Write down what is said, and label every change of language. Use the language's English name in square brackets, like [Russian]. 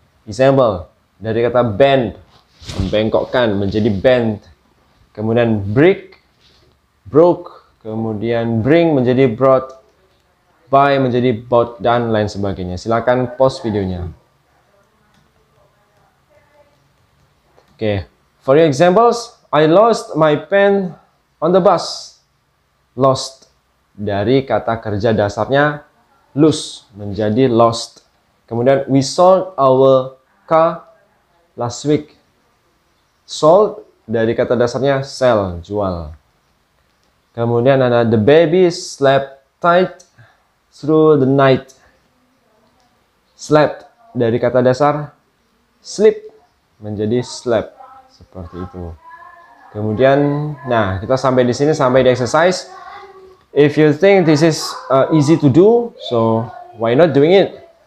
[Indonesian] Example, dari kata bend, membengkokkan menjadi bend. Kemudian break, broke. Kemudian bring menjadi brought. Buy menjadi bought, dan lain sebagainya. Silakan pause videonya. [English] Oke, for your examples, I lost my pen on the bus. [Indonesian] Lost dari kata kerja dasarnya lose menjadi lost. Kemudian [English] we sold our car last week. [Indonesian] Sold dari kata dasarnya sell, jual. Kemudian ada [English] the baby slept tight through the night. [Indonesian] Slept dari kata dasar sleep menjadi slept, seperti itu. Kemudian, nah, kita sampai di sini, sampai di exercise. [English] If you think this is easy to do, so why not doing it?